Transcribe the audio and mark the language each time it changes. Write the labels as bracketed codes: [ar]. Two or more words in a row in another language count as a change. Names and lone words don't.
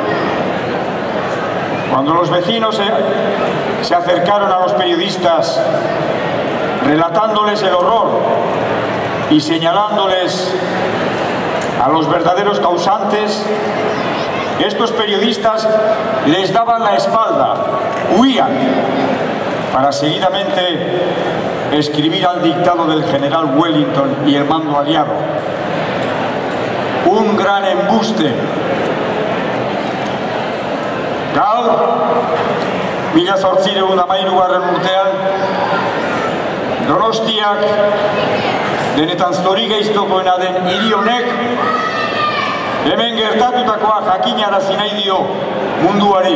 [es] Cuando los vecinos se acercaron a los periodistas relatándoles el horror y señalándoles a los verdaderos causantes, estos periodistas les daban la espalda, huían, para seguidamente escribir al dictado del general Wellington y el mando aliado. Un gran embuste. [eu] Gaur, 1813 urtean, Donostiak denetan zorigaiztokoena den hiri honek hemen gertatutakoa jakinarazi nahi dio munduari.